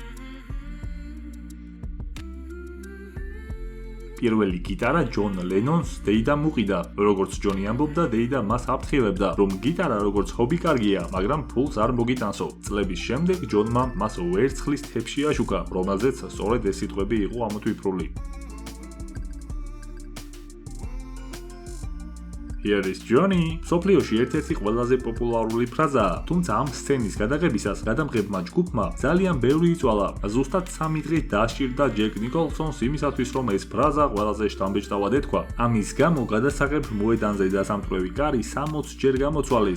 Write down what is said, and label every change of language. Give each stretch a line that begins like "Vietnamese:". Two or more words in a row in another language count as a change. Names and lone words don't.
Georgian: პირველი გიტარა ჯონ ლენონს დეიდამ უყიდა. როგორც ჯონი ამბობდა, დეიდა მას აფრთხილებდა, რომ გიტარა როგორც ჰობი კარგია, მაგრამ ფულს არ მოგიტანსო. წლების შემდეგ ჯონმა მას ვერცხლის თეფში აშუქა, რომელზეც სწორედ ეს სიტყვები იყო ამოტვიფრული.
English: Here is Johnny.
Georgian: სოფლიოში ერთ-ერთი ყველაზე პოპულარული ფრაზაა, თუმცა ამ სცენის გადაღებისას გადამღებმა ჯგუფმა ძალიან ბევრი იწვალა. ზუსტად 3 დღით დასჭირდა ჯეკ ნიკოლსონს იმისათვის, რომ ეს ფრაზა ყველაზე შთამბეჭდავად ეთქვა. ამის გამო გადასაღებ მოედანზე დასამტვრევი კარი 60 ჯერ გამოცვალეს.